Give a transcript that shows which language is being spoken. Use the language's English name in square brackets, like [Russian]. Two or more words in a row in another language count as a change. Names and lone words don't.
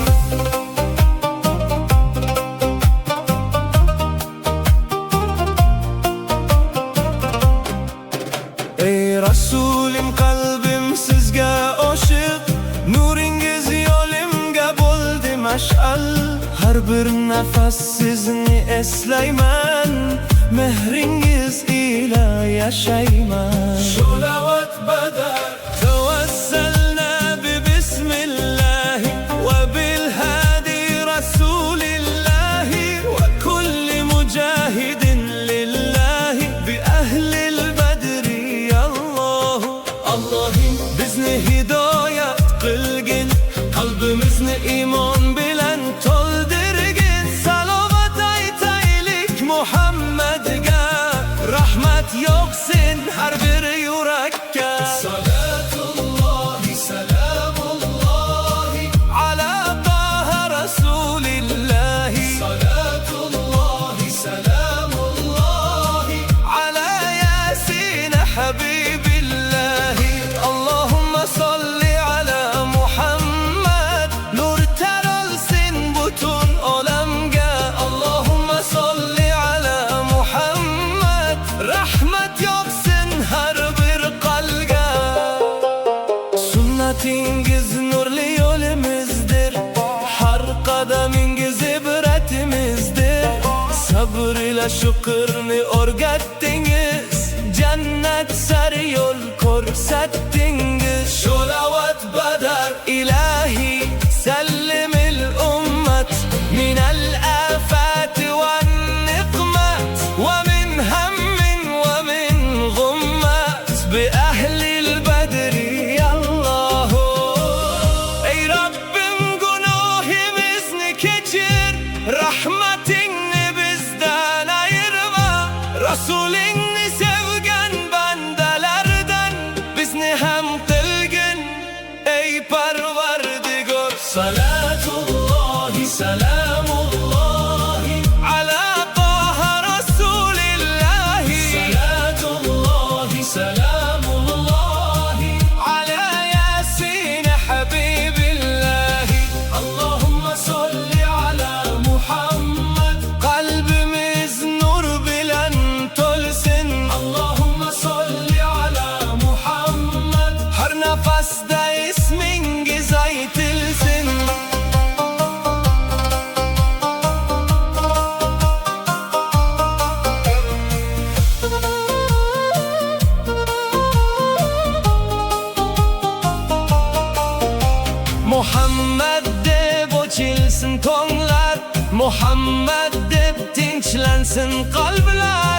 [Uzbek] Ey Resulim, kalbim sizga oshiq, nuringiz yo'limga bo'ldi mash'al. Har bir nafas sizni eslayman, mehringiz ila yashayman. [Arabic] Shulavat badar توسلنا ب بسم الله وبالهادي رسول الله وكل مجاهد لله بأهل البدر. [Uzbek] Allohu Allohim bizni hidoyat qilgin, qalbimizni iymon bilan to'ldirgin. Salovat aytaylik Muhammadga, rahmat yog'sin har bir yurakka. [Arabic] صلاة الله سلام الله على طه رسول الله. صلاة الله سلام الله على يس حبيب الله. اللهم صل على محمد, [Uzbek] nur taralsin butun olamga. [Arabic] اللهم صل على محمد, [Uzbek] rahmat yog'sin har bir qalbga. Sunnatingiz nurli yo'limizdir, har qadamingiz ibratimizdir. Sabr ila shukrni o'rgatdingiz, jannat sari yo'l ko'rsatdingiz. [Arabic] Shulavat badar إلهي سلم الأمة من الآفات والنقمة ومن هم ومن غمة بأهل البدر. [Uzbek] Allahu ey Rabbim, gunohimizni kechir, rahmatingni bizdan ayirma. Rasulingni sevgan bandalardan bizni ham qilgin ey Parvardigor. [Arabic] صلاة الله سلام الله على طه رسول الله. صلاة الله سلام الله على يس حبيب الله. اللهم صل على محمد, [Uzbek] qalbimiz nur bilan to'lsin. [Arabic] اللهم صل على محمد, [Uzbek] har nafasda ismingiz aytilsin. Muhammad deb ochilsin tonglar, Muhammad deb tinchlansin qalblar.